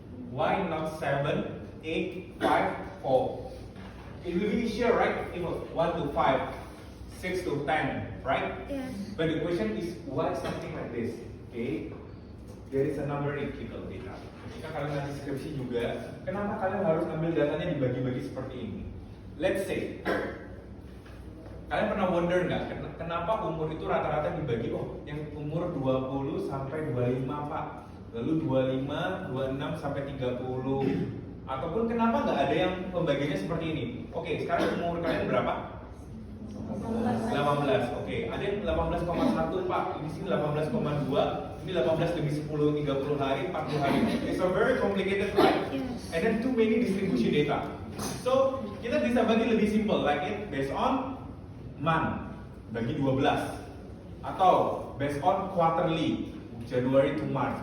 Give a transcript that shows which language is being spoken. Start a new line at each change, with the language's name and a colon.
English: Why not 7, 8, 5, 4? It will be easier, right? If 1 to 5, 6 to 10, right? Yes. But the question is, why something like this? Okay, there is a number in critical data.
Indonesian: Ketika kalian nanti skripsi juga, kenapa kalian harus ambil datanya dibagi-bagi seperti ini?
English: Let's say,
Indonesian: kalian pernah wonder nggak, kenapa umur itu rata-rata dibagi, oh yang umur 20 sampai 25 Pak, lalu 25, 26 sampai 30, ataupun kenapa nggak ada yang pembagiannya seperti ini? Oke, sekarang umur kalian berapa? 18. Oke, ada yang 18,1 Pak, ini sini 18,2, ini 18 lebih 10, 30 hari, 40 hari.
English: It's a very complicated, right? Yes. And then too many distribution data. So,
Indonesian: kita bisa bagi lebih simple,
English: like it based on month, bagi 12.
Indonesian: Atau
English: based on quarterly, January to March.